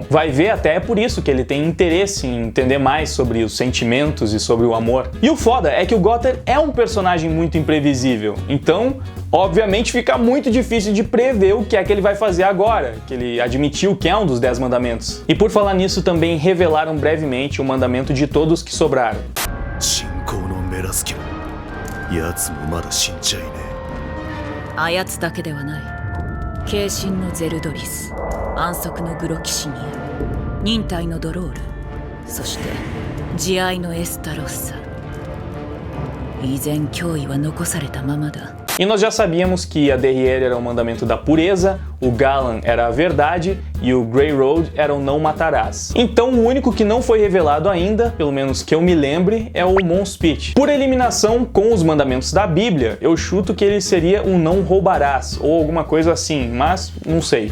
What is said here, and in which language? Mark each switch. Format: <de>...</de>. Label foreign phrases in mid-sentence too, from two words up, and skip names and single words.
<pt>Vai ver, até é por isso que ele tem interesse em entender mais sobre os sentimentos e sobre o amor. E o foda é que o Gother é um personagem muito imprevisível, então obviamente fica muito difícil de prever o que é que ele vai fazer agora, que ele admitiu que é um dos 10 mandamentos. E por falar nisso, também revelaram brevemente o mandamento de todos que sobraram.</pt> <ja>そして慈愛のエスタロッサ。依然脅威は残されたままだ。</ja> <pt>E nós já sabíamos que a Derriere era o mandamento da pureza, o Galan era a verdade e o Grey Road era o não matarás. Então o único que não foi revelado ainda, pelo menos que eu me lembre, é o Mons Pitch. Por eliminação com os mandamentos da Bíblia, eu chuto que ele seria um não roubarás ou alguma coisa assim, mas não sei.</pt>